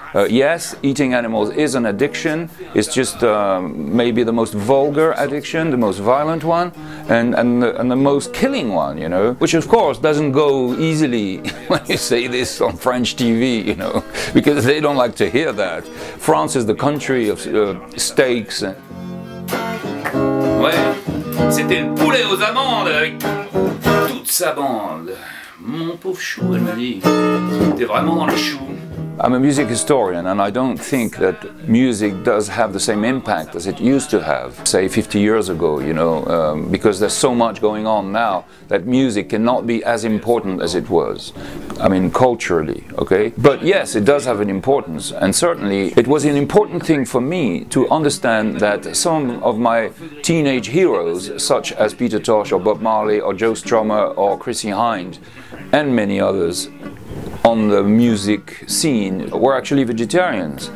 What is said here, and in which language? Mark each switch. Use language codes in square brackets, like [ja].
[en] Yes, eating animals is an addiction. It's just maybe the most vulgar addiction, the most violent one, and the most killing one, you know. Which of course doesn't go easily when you say this on French TV, you know, because they don't like to hear that. France is the country of steaks. [fr] Ouais, c'était le poulet aux amandes avec toute sa bande. Mon pauvre chou, elle m'a dit, t'es vraiment dans les choux. [en] I'm a music historian, and I don't think that music does have the same impact as it used to have, say 50 years ago, you know, because there's so much going on now that music cannot be as important as it was. I mean, culturally, okay? But yes, it does have an importance, and certainly it was an important thing for me to understand that some of my teenage heroes, such as Peter Tosh or Bob Marley or Joe Strummer or Chrissy Hynde, and many others, on the music scene were actually vegetarians.